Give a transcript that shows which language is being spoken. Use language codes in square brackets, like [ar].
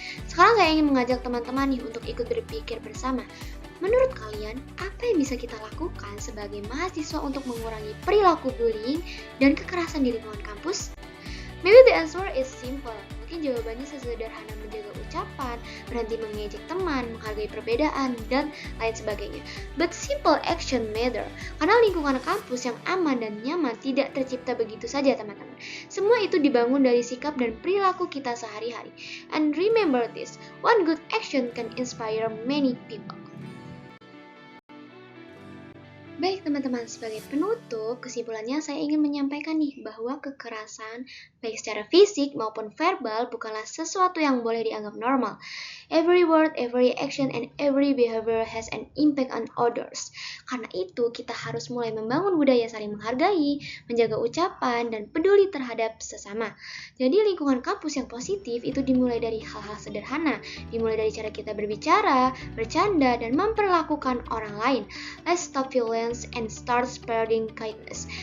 [id] Sekarang saya ingin mengajak teman-teman untuk ikut berpikir bersama. Menurut kalian, apa yang bisa kita lakukan sebagai mahasiswa untuk mengurangi perilaku bullying dan kekerasan di lingkungan kampus? [en] Maybe the answer is simple. [id] Mungkin jawabannya sesederhana menjaga ucapan, berhenti mengejek teman, menghargai perbedaan, dan lain sebagainya. [en] But simple action matter, [id] karena lingkungan kampus yang aman dan nyaman tidak tercipta begitu saja, teman-teman. Semua itu dibangun dari sikap dan perilaku kita sehari-hari. [en] And remember this, one good action can inspire many people. [id] Baik teman-teman, sebagai penutup, kesimpulannya saya ingin menyampaikan nih bahwa kekerasan baik secara fisik maupun verbal bukanlah sesuatu yang boleh dianggap normal. [en] Every word, every action, and every behavior has an impact on others. [id] Karena itu, kita harus mulai membangun budaya saling menghargai, menjaga ucapan, dan peduli terhadap sesama. Jadi lingkungan kampus yang positif itu dimulai dari hal-hal sederhana, dimulai dari cara kita berbicara, bercanda, dan memperlakukan orang lain. [en] Let's stop violence and start spreading kindness.